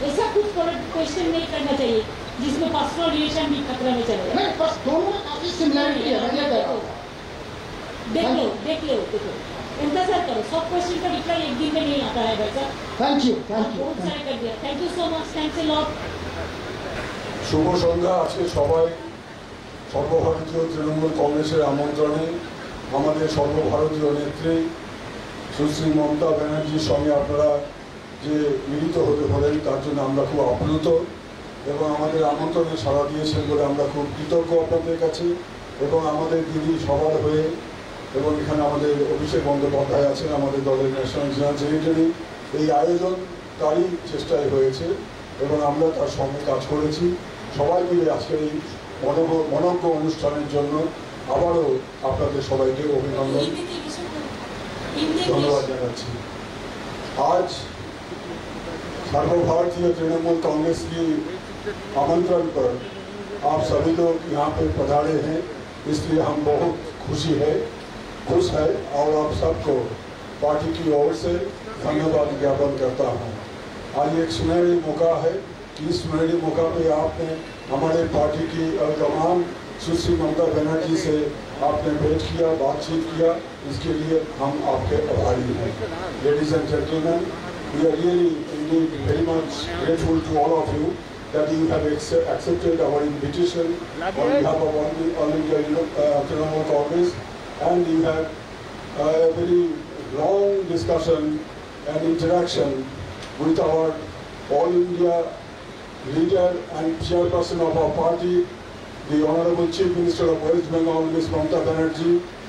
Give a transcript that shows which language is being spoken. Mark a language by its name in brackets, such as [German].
[Hindi] ऐसा कुछ क्वेश्चन नहीं करना चाहिए जिसमें पर्सनल रिलेशन भी खतरा में चले जाए। बस दोनों में काफी सिमिलरिटी है, मैं ये कह रहा हूँ। देख लो इंतजार करो, सब क्वेश्चन का रिप्लाई एक दिन में नहीं आता है भाई साहब। [English] thank you [Hindi] बहुत सारे कर दिया, [English] Thank you so much, thanks a lot. [Bangla] শুভ সন্ধ্যা। আজকে সবাই সর্বভারতীয় তৃণমূল কংগ্রেসের আমন্ত্রণে আমাদের সর্বভারতীয় নেত্রী সুশ্রী মমতা ব্যানার্জির সঙ্গে আপনারা যে মিলিত হতে পারেন তার জন্য আমরা খুব আপ্লুত এবং আমাদের আমন্ত্রণে সাড়া দিয়েছেন বলে আমরা খুব কৃতজ্ঞ আপনাদের কাছে। এবং আমাদের দিদি সবার হয়ে এবং এখানে আমাদের অভিষেক বন্দ্যোপাধ্যায় আছেন, আমাদের দলের ন্যাশনাল জেনারেল সেক্রেটারি, এই আয়োজন তারই চেষ্টায় হয়েছে এবং আমরা তার সঙ্গে কাজ করেছি। সবাই মিলে আজকের এই মনজ্ঞ অনুষ্ঠানের জন্য আবারও আপনাদের সবাইকে অভিনন্দন ধন্যবাদ জানাচ্ছি। [Hindi] आज सर्वभारतीय तृणमूल कांग्रेस की आमंत्रण पर आप सभी लोग यहाँ पे पधारे हैं, इसलिए हम बहुत खुश है और आप सबको पार्टी की ओर से धन्यवाद ज्ञापन करता हूँ। आज एक सुनहरी मौका है कि इस सुनहरी मौका पे आपने हमारे पार्टी की तमाम सुश्री ममता बनर्जी से आपने भेंट किया, बातचीत किया, इसके लिए हम आपके आभारी हैं। Ladies and gentleman, [English] we are really indeed very much grateful to all of you that you have accepted our invitation on behalf of all India Trinamool Congress, and you had a very long discussion and interaction with our all India leader and chairperson of our party, the Honorable Chief Minister of West Bengal, Ms. Mamata Banerjee.